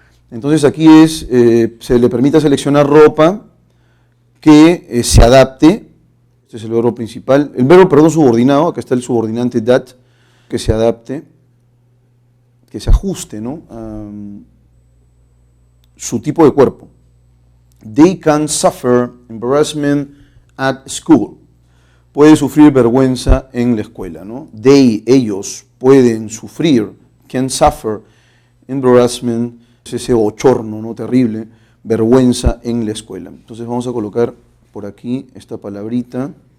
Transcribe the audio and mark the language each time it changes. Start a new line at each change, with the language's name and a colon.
Spanish: Entonces aquí se le permite seleccionar ropa que se adapte, este es el verbo principal, el verbo, perdón, subordinado, acá está el subordinante that, que se adapte, que se ajuste, ¿no? Su tipo de cuerpo.
English: They can suffer embarrassment at school.
Spanish: Puede sufrir vergüenza en la escuela, ¿no? Ellos pueden sufrir,
English: can suffer embarrassment,
Spanish: es ese bochorno, ¿no? Terrible, vergüenza en la escuela. Entonces vamos a colocar por aquí esta palabrita.